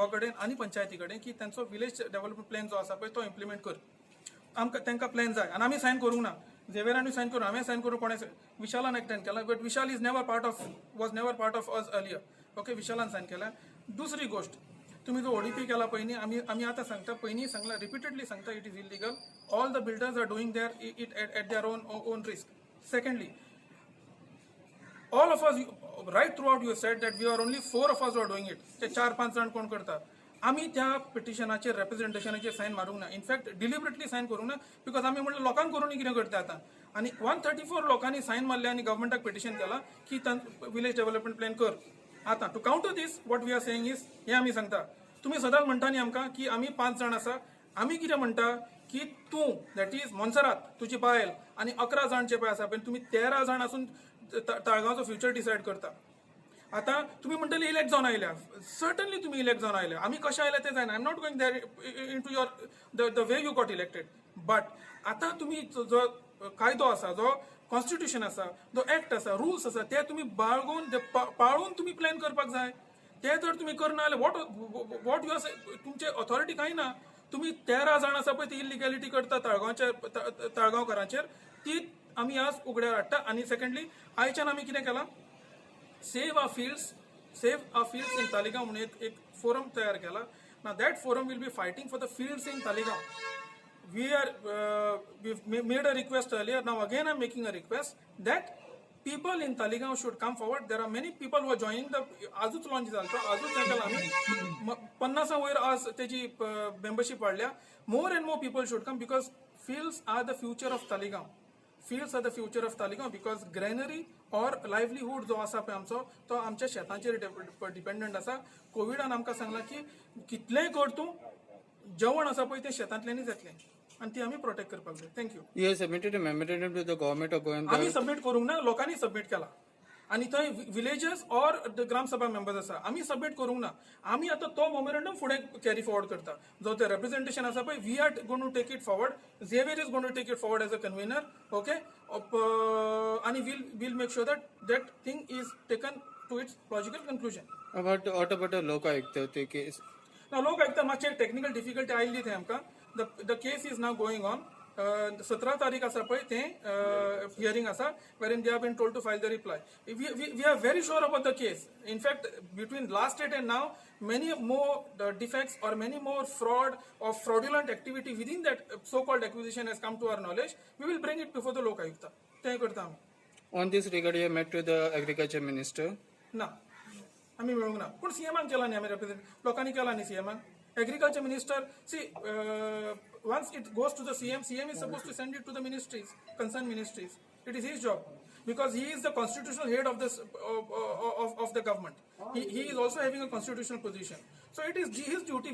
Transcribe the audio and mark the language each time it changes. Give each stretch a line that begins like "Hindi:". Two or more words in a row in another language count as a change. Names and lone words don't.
Konkani: कडेन आनी पंचायती कडेन की तांचो
English: village development plan
Konkani: जो आसा पळय तो इम्प्लिमेंट कर. आमकां तांकां प्लॅन जाय आनी आमी सायन करूंक ना. झेवियरानूय सायन करून हांवें सायन करून कोणें विशालान एकट्यान केला,
English: But Vishal is never part of was never part of us earlier.
Konkani: ओके, विशालान सायन केला. दुसरी गोष्ट, तुम्ही जो ओडीपी केला पयलीं आमी आतां सांगता, पयलीं सांगला, रिपिटेडली सांगता,
English: it is illegal. All the builders are doing their it at their own risk. सेकंडली, all of us right throughout you said that we are only 4 of us who are doing it.
Konkani: ते 4-5 जण कोण करता. आम्ही त्या पिटिशनाचेर रिप्रेझेंटेशनाचेर सायन मारूंक ना.
English: in fact deliberately
Konkani: सायन करूंक ना, बिकॉज आमी म्हणलं लोकांक करून कितें करता आतां. आनी 134 लोकांनी सायन मारले आनी गव्हर्मेंटाक पिटिशन केला की
English: village development plan
Konkani: कर. आतां
English: to counter this what we are saying is,
Konkani: हे आमी सांगता, तुम्ही सदांच म्हणटा न्ही आमकां की आमी 5 जण आसा. आमी कितें म्हणटा की तूं,
English: that is
Konkani: मोन्सरात, तुजी बायल आनी 11 जण जे पळय आसा पळय, तुम्ही 13 जण आसून ताळगांवचो
English: future decide
Konkani: करता. आता तुम्ही म्हणटले इलेक्ट जावन आयल्या, सर्टनली तुम्ही इलेक्ट जावन आयल्या. आमी कशें आयल्या ते जायना.
English: I am not going there in to your the way you got elected.
Konkani: बट आता तुम्ही जो कायदो आसा, जो कॉन्स्टिट्यूशन आसा, जो ऍक्ट आसा, रुल्स आसा, ते तुम्ही बाळगून पाळून तुम्ही प्लॅन करपाक जाय. ते जर तुम्ही करना जाल्यार
English: what you are,
Konkani: तुमचे ऑथॉरिटी कांय ना. तुम्ही 13 जण आसा पळय ती इलिगॅलिटी करता ताळगांवकारांचेर, ती आमी आज उगड्यार हाडटा. आनी सेकंडली, आयच्यान आमी कितें केलां, सेव आवर फील्ड्स इन तालिगांव म्हणून एक फोरम तयार केला.
English: Now that forum will be fighting for the fields in Taligaon. we've made a request earlier. Now again I'm making a request that people in Taligaon should come forward. There are many people who are joining the
Konkani: आजूच लॉन्च जाल्लो, आजूच ताका आमी 50 वयर आज तेजी मेंबरशिप वाडल्या.
English: More and more people should come because fields are the future of Taligaon. Fields are the future of Taligaon because granary or livelihood
Konkani: जो आसा पळय आमचो, तो आमच्या शेतांचेर डिपेंडंट आसा. कोविडान आमकां सांगला की कितलेंय कर तूं, जेवण आसा पळय तें शेतांतल्यानच येतलें आनी ती आमी प्रोटेक्ट करपाक जाय. थँक्यू.
English: You have submitted a memorandum to the government of Goa.
Konkani: आमी सबमीट करूंक ना, लोकांनी सबमीट केला. आनी थंय
English: villagers or gram sabha members
Konkani: आसा, आमी सबमीट करूंक ना. आमी आतां तो मेमोरंडम फुडें
English: carry forward
Konkani: करता. जो ते रिप्रेझेंटेशन आसा पळय,
English: We are gonna take it forward. Xavier is gonna take it forward as a convenor. ओके, आनी we'll make sure that thing is taken to its logical conclusion. What about the लोक आयुक्त ते केस?
Konkani: ना, लोक आयुक्त मातशे
English: technical difficulty
Konkani: आयिल्ली थंय आमकां.
English: The case is now going on.
Konkani: 17 तारीख आसा पळय तें हियरिंग आसा,
English: wherein they have been told to file the reply. We are very sure about the case. In fact, between last date and now, many more defects or many more fraud or fraudulent activity within that so-called acquisition has come to our knowledge. We will bring it before the Lok Ayukta.
Konkani: तें करता आमी.
English: On this regard, you have met with the agriculture minister.
Konkani: ना, आमी मेळूंक ना. पूण सीएमान केला न्ही आमी रिप्रेझेंट, लोकांनी केला न्ही सीएमान.
English: Agriculture minister, see, once it goes to the CM is supposed to send it to the ministries, concerned ministries. It is his job because he is the constitutional head of this of the government. He is also having a constitutional position. So it is his duty.